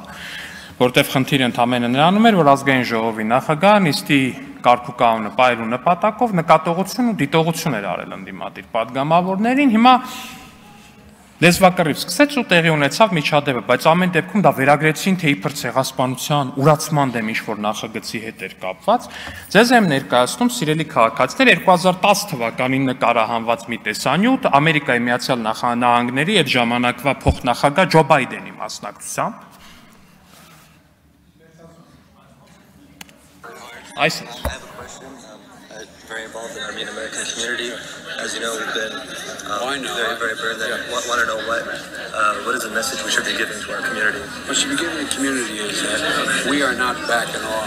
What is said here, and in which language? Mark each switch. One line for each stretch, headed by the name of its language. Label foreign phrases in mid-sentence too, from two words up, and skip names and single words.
Armenian: որտեղ խնդիրը ընդամենը նրանում էր, որ ազգային ժողովի նախագահը նիստի կարգուկանոնը պահելու նպատակով նկատողություն ու դիտողություն էր արել ընդդիմադիր падգամավորներին, հիմա լեզվակռիվ սկսեց ու տեղի ունեցավ միջադեպը, բայց ամեն դեպքում դա վերագրեցին, թե իբր ցեղասպանության, ուրացման դեմ ինչ-որ նախագծի հետ էր կապված։ Ձեզ եմ ներկայացնում, սիրելի քաղաքացիներ, 2010 թվականին նկարահանված մի տեսանյութ Ամերիկայի Միացյալ Նահանգների այդ ժամանակվա փոխնախագահ Ջո Բայդենի մասնակցությամբ։
English: Very involved in the Armenian American community. As you know, we've been very burned there. Want to know what is the message we should be giving to our community? What should be given to the community is that we are not backing off.